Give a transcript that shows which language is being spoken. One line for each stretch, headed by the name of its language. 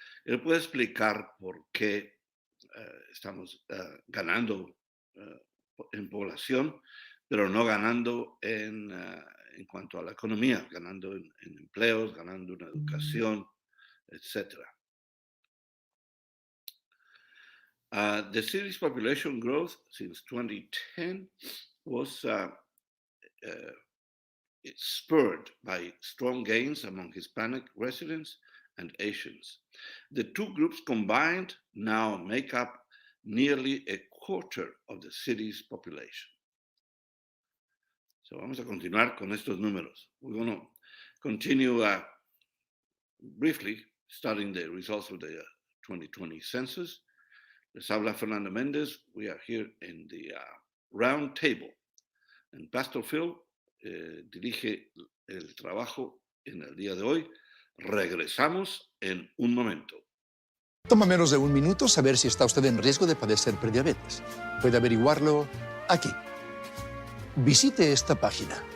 Spanish: Él puede explicar por qué estamos ganando en población, pero no ganando en cuanto a la economía, ganando en empleos, ganando en educación, etc.
English: The city's population growth since 2010 was spurred by strong gains among Hispanic residents and Asians. The two groups combined now make up nearly a quarter of the city's population.
Spanish: So vamos a continuar con estos números.
English: We're going to continue briefly studying the results of the 2020 census.
Spanish: Les habla Fernando Méndez.
English: We are here in the round table.
Spanish: And Pastor Phil dirige el trabajo en el día de hoy. Regresamos en un momento. Toma menos de un minuto saber si está usted en riesgo de padecer prediabetes. Puede averiguarlo aquí. Visite esta página.